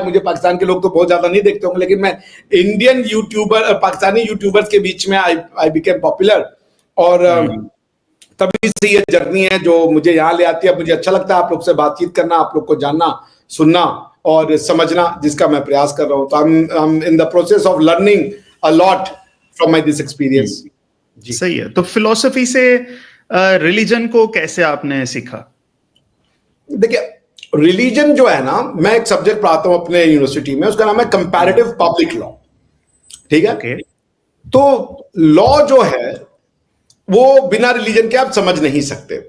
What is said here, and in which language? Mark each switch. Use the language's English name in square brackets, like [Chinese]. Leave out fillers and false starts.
[Urdu] مجھے پاکستان کے لوگ تو بہت زیادہ نہیں دیکھتے ہوں گے, لیکن میں انڈین یوٹیوبر, پاکستانی یوٹیوبرز کے بیچ میں آئی بیکیم پاپولر. اور تبھی سے یہ جرنی ہے جو مجھے یہاں لے آتی ہے. اب مجھے اچھا لگتا ہے آپ لوگ سے بات چیت کرنا, آپ لوگ کو جاننا, سننا اور سمجھنا, جس کا میں پریاس کر رہا ہوں. [English] تو I'm in the process of learning a lot from this experience. [Urdu] صحیح ہے. تو فلسفی سے ریلیجن کو کیسے آپ نے سیکھا؟ دیکھیں, ریلیجن جو ہے نا, میں ایک سبجیکٹ پڑھاتا ہوں اپنے یونیورسٹی میں, اس کا نام ہے کمپیریٹیو پبلک لا. ٹھیک ہے. تو لا جو ہے وہ بنا ریلیجن کے آپ سمجھ نہیں سکتے.